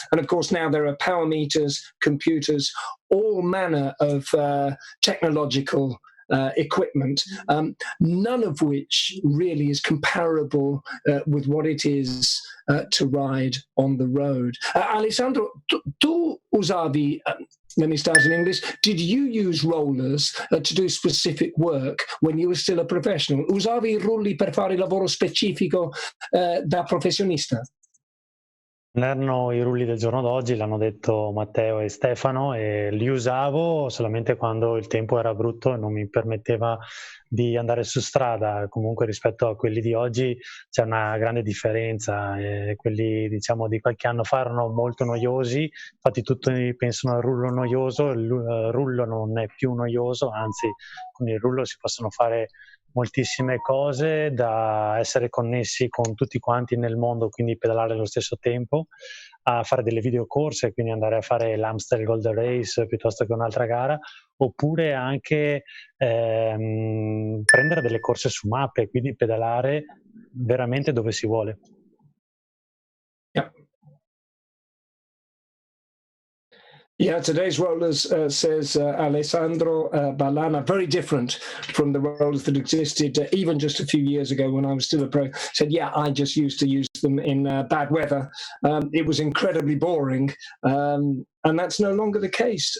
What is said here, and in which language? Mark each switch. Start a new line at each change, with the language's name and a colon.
English: And of course now there are power meters, computers, all manner of technological equipment, none of which really is comparable with what it is to ride on the road. Alessandro,
Italian: tu usavi,
English: let me start in English, did you use rollers to do specific work when you were still a professional?
Italian: Usavi i rulli per fare il lavoro specifico da professionista? Non erano i rulli del giorno d'oggi, l'hanno detto Matteo e Stefano, e li usavo solamente quando il tempo era brutto e non mi permetteva di andare su strada. Comunque rispetto a quelli di oggi c'è una grande differenza, quelli diciamo di qualche anno fa erano molto noiosi, infatti tutti pensano al rullo noioso, il rullo non è più noioso, anzi con il rullo si possono fare moltissime cose, da essere connessi con tutti quanti nel mondo, quindi pedalare allo stesso tempo, a fare delle videocorse, quindi andare a fare l'Amstel Gold Race piuttosto che un'altra gara, oppure anche prendere delle corse su mappe, quindi pedalare veramente dove si vuole.
English: Yeah. Yeah, today's rollers, says Alessandro Ballana, very different from the rollers that existed even just a few years ago when I was still a pro. Said, yeah, I just used to use them in bad weather. It was incredibly boring, and that's no longer the case.